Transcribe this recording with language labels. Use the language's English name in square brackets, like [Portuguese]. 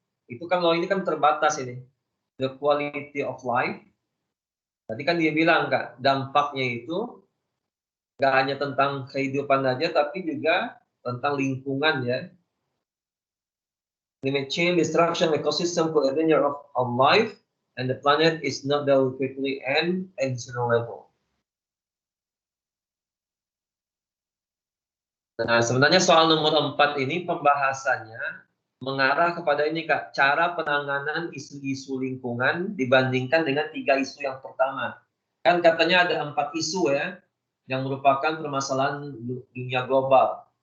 [Indonesian] Itu kan lo ini kan terbatas ini. [English] The quality of life. [Indonesian] Tadi kan dia bilang Kak, dampaknya itu nggak hanya tentang kehidupan aja, tapi juga tentang lingkungan ya. [English] Climate change, destruction, ecosystem, co-ordinate of life, and the planet is not dealt quickly and additional level. [Indonesian] Nah, sebenarnya soal nomor 4 ini pembahasannya mengarah kepada ini Kak, cara penanganan isu-isu lingkungan dibandingkan dengan 3 isu yang pertama. Kan katanya ada 4 isu ya, yang merupakan permasalahan dunia global.